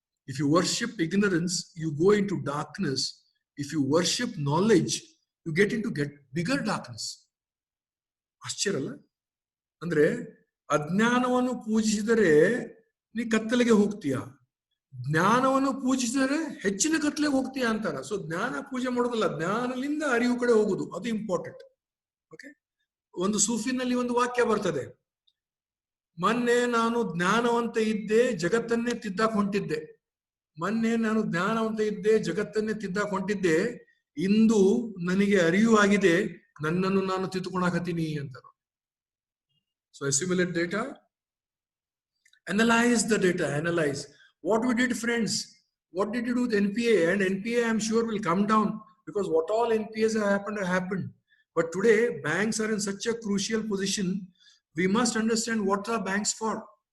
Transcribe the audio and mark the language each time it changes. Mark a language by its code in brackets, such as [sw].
[en] If you worship ignorance, you go into darkness. If you worship knowledge, you get bigger darkness. [kn] ಆಶ್ಚರ್ಯ ಅಲ್ಲ? ಅಂದ್ರೆ ಅಜ್ಞಾನವನ್ನು ಪೂಜಿಸಿದರೆ ನೀ ಕತ್ತಲೆಗೆ ಹೋಗ್ತೀಯ, ಜ್ಞಾನವನ್ನು ಪೂಜಿಸಿದರೆ ಹೆಚ್ಚಿನ ಕತ್ತಲೆಗೆ ಹೋಗ್ತೀಯ ಅಂತಾರ. ಸೊ ಜ್ಞಾನ ಪೂಜೆ ಮಾಡೋದಲ್ಲ, ಜ್ಞಾನದಿಂದ ಅರಿವು ಕಡೆ ಹೋಗುದು, ಅದು ಇಂಪಾರ್ಟೆಂಟ್. ಓಕೆ, ಒಂದು ಸೂಫಿನಲ್ಲಿ ಒಂದು ವಾಕ್ಯ ಬರ್ತದೆ, ಮೊನ್ನೆ ನಾನು ಜ್ಞಾನವಂತ ಇದ್ದೆ, ಜಗತ್ತನ್ನೇ ತಿದ್ದಾಕ್ ಹೊಂಟಿದ್ದೆ. ಮೊನ್ನೆ ನಾನು ಜ್ಞಾನವಂತ ಇದ್ದೆ, ಜಗತ್ತನ್ನೇ ತಿದ್ದಾಕ್ ಹೊಂಟಿದ್ದೆ, ಇಂದು ನನಗೆ ಅರಿವು ಆಗಿದೆ, ನನ್ನನ್ನು ನಾನು ತಿದ್ದುಕೊಳಕತ್ತೀನಿ ಅಂತಾರೆ. [en] So assimilate data, analyze the data, analyze what we did, friends. What did you do with NPA? And NPA, I'm sure, will come down, because what all NPAs have happened. But today, banks are in such a crucial position. We must understand what are banks for.